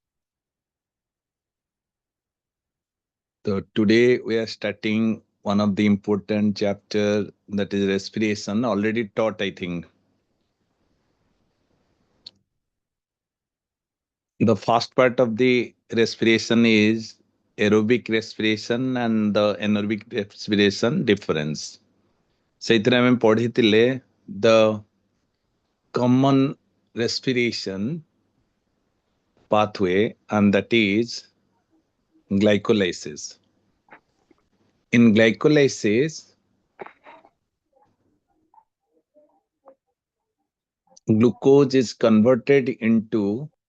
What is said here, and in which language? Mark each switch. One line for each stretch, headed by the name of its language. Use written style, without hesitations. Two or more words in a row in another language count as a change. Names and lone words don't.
English: So today we are starting one of the important chapter, that is respiration, already taught, I think. The first part of the respiration is aerobic respiration and the anaerobic respiration difference.
Odia: ସେଇଥିରେ ଆମେ ପଢିଥିଲେ
English: the common respiration pathway, and that is glycolysis. In glycolysis, glucose is converted into